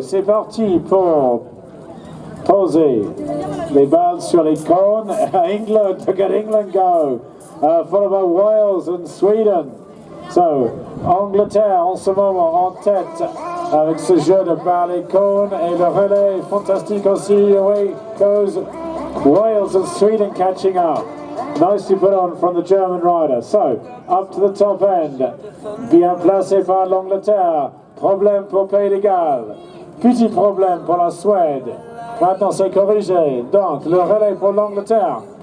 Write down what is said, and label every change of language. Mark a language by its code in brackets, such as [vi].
[fr] C'est parti pour poser les balles sur les cônes. [en] England, look at England go. Followed by Wales and Sweden. [fr] So, Angleterre en ce moment en tête avec ce jeu de par les cônes et le relais fantastique aussi. [en] Away goes Wales and Sweden catching up. Nicely put on from the German rider. So, up to the top end. [fr] Bien placé par l'Angleterre. Problème pour Pays de Galles. Petit problème pour la Suède. Maintenant c'est corrigé. Donc, le relais pour l'Angleterre.